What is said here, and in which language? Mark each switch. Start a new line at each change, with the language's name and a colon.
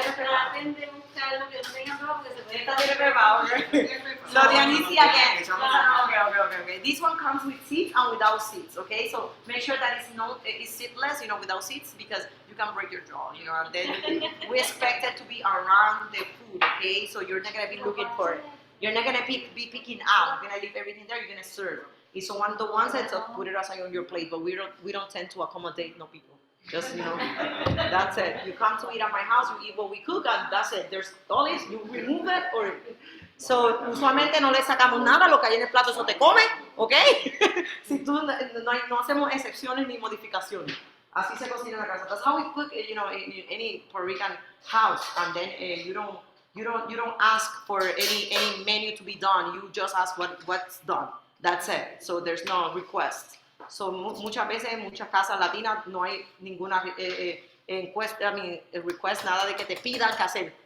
Spanish: Traten de buscarlo que no tenga pepa porque se puede. Esta tiene pepa,
English: ok? So Dianisi again. Okay. This one comes with seeds and without seeds, okay? So make sure that it's seedless, without seeds, because you can break your jaw, and then we expect it to be around the food, okay? So you're not gonna be looking for it. You're not gonna be picking out. You're gonna leave everything there. You're gonna serve. Y so one said, so put it aside on your plate, but we don't tend to accommodate no people. Just, that's it. You come to eat at my house, you eat what we cook, and that's it. There's olives, you remove it, or...
Spanish: So, usualmente no le sacamos nada, lo que hay en el plato, eso te come, ¿ok? Si tú, no hacemos excepciones ni modificaciones. Así se cocina en la casa.
English: That's how we cook, in any Puerto Rican house. And then you don't ask for any menu to be done. You just ask what's done. That's it. So there's no request.
Spanish: So muchas veces en muchas casas latinas no hay ninguna request, nada de que te pidan que hacer.